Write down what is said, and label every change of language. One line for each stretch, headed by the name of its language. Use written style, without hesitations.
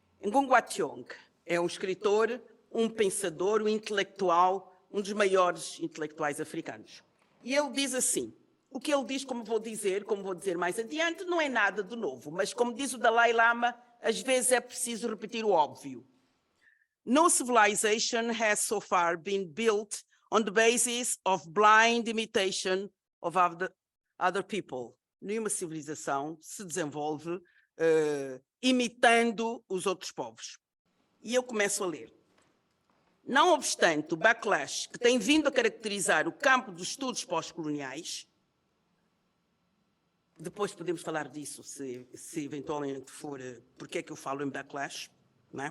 Portuguese: Ngugi wa Thiong'o é um escritor, um pensador, um intelectual, um dos maiores intelectuais africanos. E ele diz assim: o que ele diz, como vou dizer mais adiante, não é nada de novo, mas como diz o Dalai Lama, às vezes é preciso repetir o óbvio.
English: No civilization has so far been built on the basis of blind imitation of other people.
Portuguese: Nenhuma civilização se desenvolve imitando os outros povos. E eu começo a ler. Não obstante o backlash que tem vindo a caracterizar o campo dos estudos pós-coloniais, depois podemos falar disso, se eventualmente for, porque é que eu falo em backlash, não é?